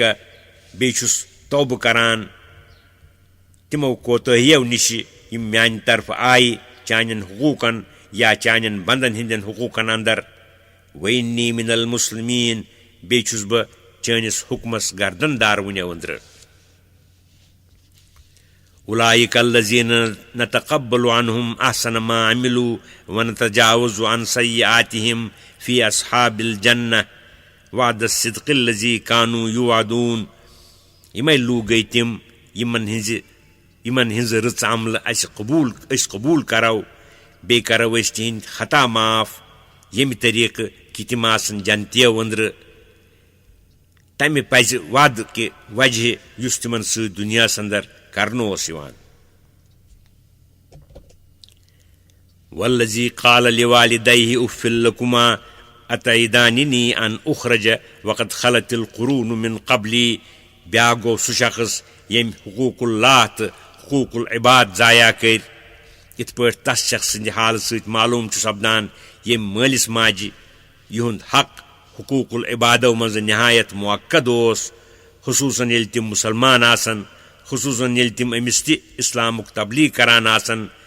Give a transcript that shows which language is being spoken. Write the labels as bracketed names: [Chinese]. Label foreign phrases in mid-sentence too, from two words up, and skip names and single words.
[Kashmiri] بیٚیہِ چھُس توبہٕ کران تِمو کوتٲہِیو نِشہِ یِم میانہِ طرفہٕ آیہِ چانٮ۪ن حقوٗقن یا چانٮ۪ن بندن ہٕنٛدٮ۪ن حقوٗقن انٛدر. [Arabic] وإنی من المسلمین. [Kashmiri] بیٚیہِ چھُس بہٕ چٲنِس حُکمس گردن دار وُنیو أنٛدرٕ. [Arabic] اولئک الذین نتقبل عنہم احسن ما عملوا ونتجاوز عن سیئاتہم فی اصحاب الجنہ وعد الصدق الذی كانوا یوعدون. [Kashmiri] یِمے لوٗکھ گٔے تِم یِمن ہٕنٛز رٕژ عملہٕ أسۍ قبوٗل کرو بیٚیہِ کرو أسۍ تِہنٛدۍ خطا معاف ییٚمہِ طریٖقہٕ کہِ تِم آسن جنتیو أنٛدرٕ تمہِ پزِ وعدٕ کہِ وجہ یُس تِمن سۭتۍ دُنیاہس انٛدر کرنہٕ اوس یِوان. [Arabic] والذی قال لوالدیہ اف لکما اتعداننی ان اخرج وقد خلت القرون من قبلی. [Kashmiri] بیٛاکھ گوٚو سُہ شخص ییٚمۍ حقوٗق اللہ تہٕ حقوٗق العباد ضایع کٔرۍ. یِتھ پٲٹھۍ تس شخص سٕنٛدِ حالہٕ سۭتۍ معلوٗم چھُ سپدان ییٚمۍ مٲلِس ماجہِ یِہُنٛد حق حقوٗق العبادو منٛزٕ نہایت موقد اوس خصوٗصن ییٚلہِ تِم مُسلمان آسن خصوٗصن ییٚلہِ تِم أمِس تہِ اِسلامُک تبلیٖغ کران آسن.